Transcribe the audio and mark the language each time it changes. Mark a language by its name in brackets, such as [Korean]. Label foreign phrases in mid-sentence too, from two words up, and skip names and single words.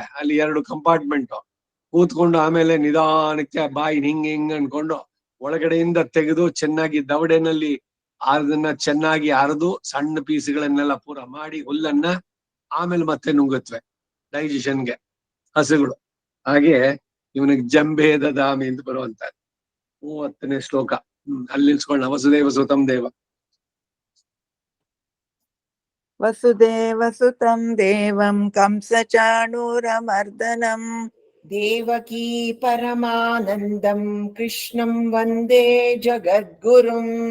[Kannada] ಅಲ್ಲಿ 2 ಕಂಪಾರ್ಟ್ಮೆಂಟ್ ಕೂತ್ಕೊಂಡು ಆಮೇಲೆ ನಿಧಾನಕ್ಕೆ ಬಾಯಿ ಹಿಂಗ್ ಅನ್ಕೊಂಡು ಒಳಗಡೆಯಿಂದ ತೆಗೆದು ಚೆನ್ನಾಗಿ ದವಡೆನಲ್ಲಿ ಅದನ್ನ ಚೆನ್ನಾಗಿ ಅರೆದು ಸಣ್ಣ ಪೀಸ್ಗಳನ್ನೆಲ್ಲ ಪೂರ ಮಾಡಿ ಹುಲ್ಲನ್ನ ಆಮೇಲೆ ಮತ್ತೆ ನುಂಗುತ್ತವೆ ಡೈಜೆಷನ್ಗೆ ಹಸುಗಳು. ಹಾಗೆ ಇವನಿಗೆ [Sanskrit] ಜಂಬೆ ದದಾಮಿ [Kannada] ಅಂತ ಬರುವಂತ 30ನೇ ಶ್ಲೋಕ. ಅಲ್ಲಿ ನಿಲ್ಸ್ಕೊಳ್ಳ. [Sanskrit] ವಸುದೇವ ಸುತಂ ದೇವ. ವಸುದೇವ ಸುತಂ ದೇವಂ ಕಂಸ ಚಾಣೂರಮರ್ದನಂ ದೇವಕೀ ಪರಮಾನಂದಂ ಕೃಷ್ಣಂ ವಂದೇ ಜಗದ್ಗುರುಂ.